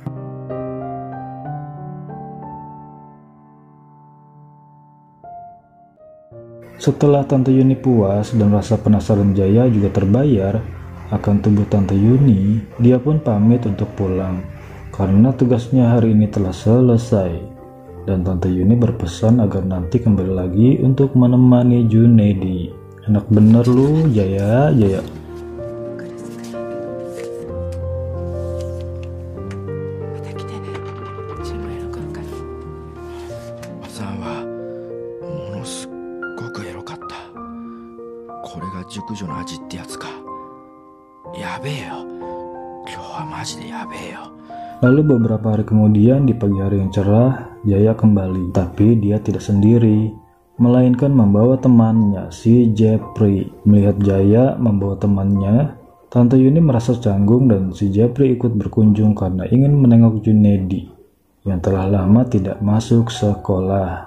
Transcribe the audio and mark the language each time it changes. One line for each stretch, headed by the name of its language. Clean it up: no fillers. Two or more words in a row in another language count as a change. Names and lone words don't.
Indonesian: Setelah Tante Yuni puas dan rasa penasaran Jaya juga terbayar akan tubuh Tante Yuni, dia pun pamit untuk pulang karena tugasnya hari ini telah selesai. Dan Tante Yuni berpesan agar nanti kembali lagi untuk menemani Junedi. Enak bener lu, Jaya.
Japanese: これが熟女の味ってやつか。やべえよ。今日はマジでやべえよ。
Indonesian: Lalu beberapa hari kemudian di pagi hari yang cerah, Jaya kembali. Tapi dia tidak sendiri, melainkan membawa temannya, si Jeffrey. Melihat Jaya membawa temannya, Tante Yuni merasa canggung dan si Jeffrey ikut berkunjung karena ingin menengok Junedi yang telah lama tidak masuk sekolah.